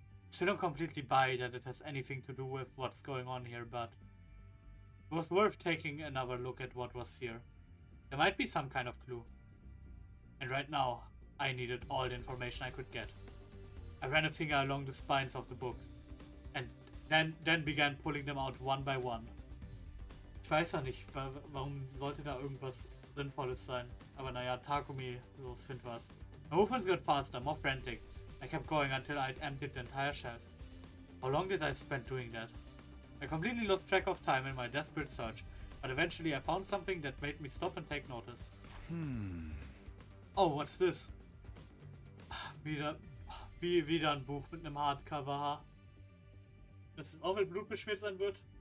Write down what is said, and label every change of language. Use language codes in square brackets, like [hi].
[en] Still don't completely buy that it has anything to do with what's going on here, but it was worth taking another look at what was here. There might be some kind of clue. And right now, I needed all the information I could get. I ran a finger along the spines of the books, and then began pulling them out one by one. [de] Ich weiß ja nicht, warum sollte da irgendwas Sinnvolles sein. Aber naja, Takumi, so findet was. [en] My movements got faster, more frantic. I kept going until I'd emptied the entire shelf. How long did I spend doing that? I completely lost track of time in my desperate search, but eventually I found something that made me stop and take notice. Oh, what's this? [de] Wieder ein Buch mit einem Hardcover, ha? Dass es auch mit Blut beschmiert sein wird?